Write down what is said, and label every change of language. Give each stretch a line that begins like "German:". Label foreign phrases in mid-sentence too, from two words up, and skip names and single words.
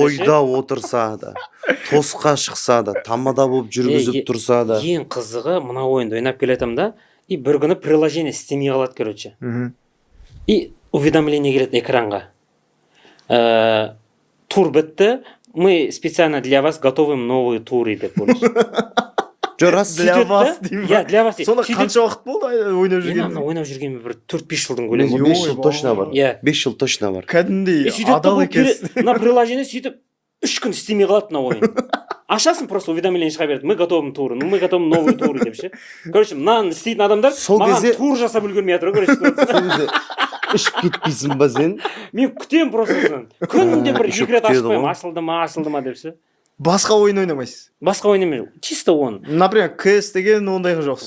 Kazakh: Тойда отырса да, тосқа шықса да, тамада болып жүргізіп тұрса да. Ең қызығы, мына ойынды ойнап келетім да, и бір күні приложение істемей қалады, короче. И уведомление келеді экранға. Тур бітті,
Russian: мы специально для вас готовим новые туры
Kazakh: деп ойлайсың.
Russian: Для вас
Kazakh: деймін ба?
Russian: Для вас
Kazakh: деймін. Сонда қанша уақыт болды ойнап жүрген? Ойнап жүргенмен бір 4-5 жылдың көлемі. 5 жыл точно бар. 5 жыл точно бар. Кәдімдей адал екенсің. Мына приложение сөйтіп 3 күн істемей қалады мына ойын. Ашасың, просто уведомление шыға береді.
Russian: Мы готовим туры, мы готовим новые туры
Kazakh: деп ше. Короче, мынаны істейтін адамдар маған тур жасап үлгермей жатыр, короче. Ішіп кетпейсің ба сен? Мен күтем просто соны. Күнде бір 2 рет ашып қоямын, ашылды ма деп ше. Басқа ойын ойнамайсыз? Басқа ойнамаймын, чисто оны. Например, CS деген ондайға жоқсыз?